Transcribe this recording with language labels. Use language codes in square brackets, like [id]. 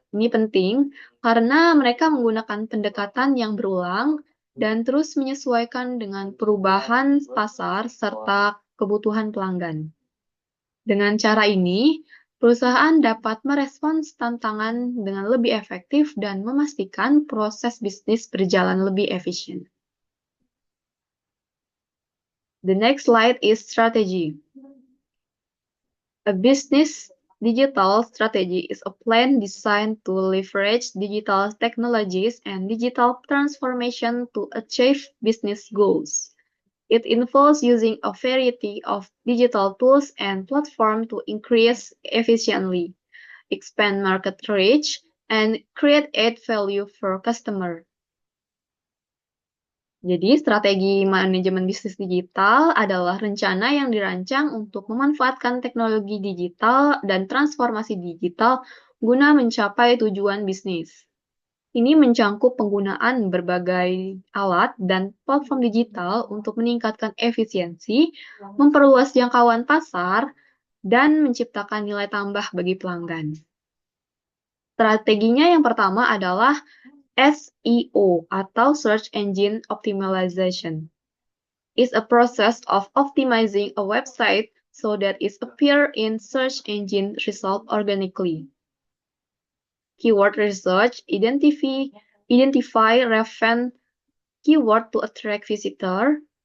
[id] Ini penting karena mereka menggunakan pendekatan yang berulang dan terus menyesuaikan dengan perubahan pasar serta kebutuhan pelanggan. Dengan cara ini, perusahaan dapat merespons tantangan dengan lebih efektif dan memastikan proses bisnis berjalan lebih efisien. [en] The next slide is strategy. A business digital strategy is a plan designed to leverage digital technologies and digital transformation to achieve business goals. It involves using a variety of digital tools and platforms to increase efficiently, expand market reach, and create add value for customer. [id] Jadi, strategi manajemen bisnis digital adalah rencana yang dirancang untuk memanfaatkan teknologi digital dan transformasi digital guna mencapai tujuan bisnis. Ini mencangkup penggunaan berbagai alat dan platform digital untuk meningkatkan efisiensi, memperluas jangkauan pasar, dan menciptakan nilai tambah bagi pelanggan. Strateginya yang pertama adalah SEO atau Search Engine Optimization. [en] It's a process of optimizing a website so that it appears in search engine results organically. Keyword research identify relevant keyword to attract visitor.